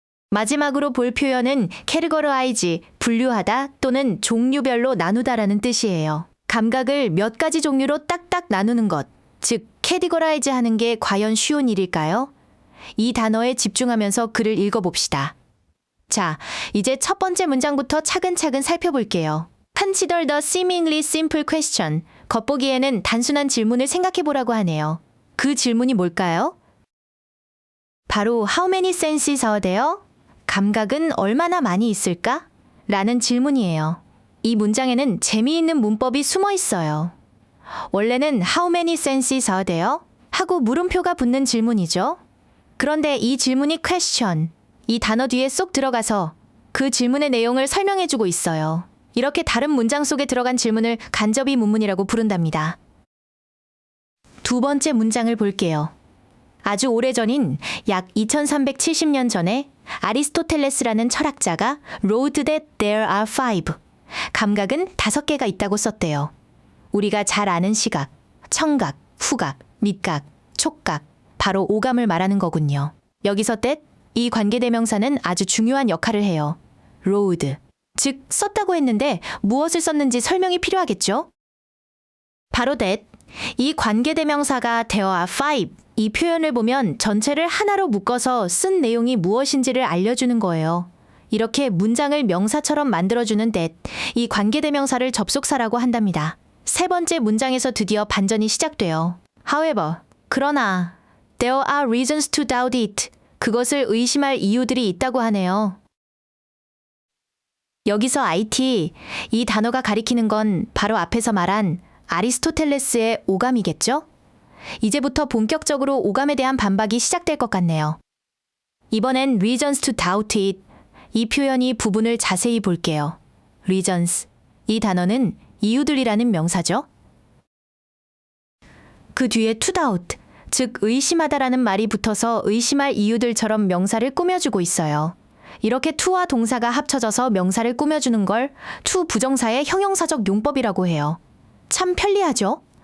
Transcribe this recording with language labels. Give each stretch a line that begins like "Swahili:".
Korean: 마지막으로 볼 표현은 categorize, 분류하다 또는 종류별로 나누다라는 뜻이에요. 감각을 몇 가지 종류로 딱딱 나누는 것, 즉 categorize 하는 게 과연 쉬운 일일까요? 이 단어에 집중하면서 글을 읽어봅시다. 자, 이제 첫 번째 문장부터 차근차근 살펴볼게요.
English: Consider the seemingly simple question.
Korean: 겉보기에는 단순한 질문을 생각해보라고 하네요. 그 질문이 뭘까요? 바로
English: How many senses are there?
Korean: 감각은 얼마나 많이 있을까? 라는 질문이에요. 이 문장에는 재미있는 문법이 숨어 있어요. 원래는
English: How many senses are there?
Korean: 하고 물음표가 붙는 질문이죠. 그런데 이 질문이 question, 이 단어 뒤에 쏙 들어가서 그 질문의 내용을 설명해주고 있어요. 이렇게 다른 문장 속에 들어간 질문을 간접이 문문이라고 부른답니다. 두 번째 문장을 볼게요. 아주 오래전인 약 2370년 전에 아리스토텔레스라는 철학자가
English: wrote that there are 5.
Korean: 감각은 5개가 있다고 썼대요. 우리가 잘 아는 시각, 청각, 후각, 밑각, 촉각, 바로 오감을 말하는 거군요. 여기서 that, 이 관계대명사는 아주 중요한 역할을 해요. wrote, 즉 썼다고 했는데 무엇을 썼는지 설명이 필요하겠죠? 바로 that, 이 관계대명사가
English: there are 5,
Korean: 이 표현을 보면 전체를 하나로 묶어서 쓴 내용이 무엇인지를 알려주는 거예요. 이렇게 문장을 명사처럼 만들어주는 that, 이 관계대명사를 접속사라고 한답니다. 세 번째 문장에서 드디어 반전이 시작돼요.
English: However, 그러나 there are reasons to doubt it.
Korean: 그것을 의심할 이유들이 있다고 하네요. 여기서 IT, 이 단어가 가리키는 건 바로 앞에서 말한 아리스토텔레스의 오감이겠죠? 이제부터 본격적으로 오감에 대한 반박이 시작될 것 같네요. 이번엔
English: reasons to doubt it.
Korean: 이 표현이 부분을 자세히 볼게요.
English: reasons.
Korean: 이 단어는 이유들이라는 명사죠. 그 뒤에 to doubt, 즉 의심하다라는 말이 붙어서 의심할 이유들처럼 명사를 꾸며주고 있어요. 이렇게 to와 동사가 합쳐져서 명사를 꾸며주는 걸 to 부정사의 형용사적 용법이라고 해요. 참 편리하죠?